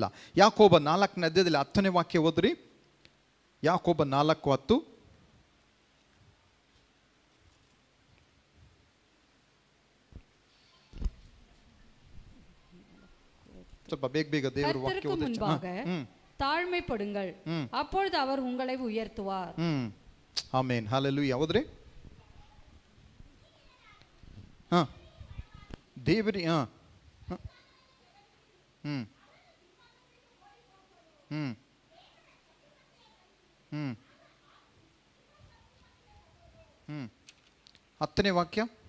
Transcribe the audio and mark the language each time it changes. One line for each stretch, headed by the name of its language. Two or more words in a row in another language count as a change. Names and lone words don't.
Kannada: ಯಾಕೋಬ 4ನೇ ಅಧ್ಯಾಯದಲ್ಲಿ 10ನೇ ವಾಕ್ಯ ಓದ್ರಿ. ಯಾಕೋಬ 4:10. ಸ್ವಲ್ಪ ಬೇಗ ದೇವರ ವಾಕ್ಯ
Tamil: முன்பாக தாழ்மைப்படுங்கள், அப்பொழுது அவர் உங்களை உயர்த்துவார்.
Kannada: ಆಮೆನ್, ಹಲ್ಲೆಲೂಯಾ. ಹೌದ್ರಿ. ದೇವರಿ ಹತ್ತನೇ ವಾಕ್ಯ.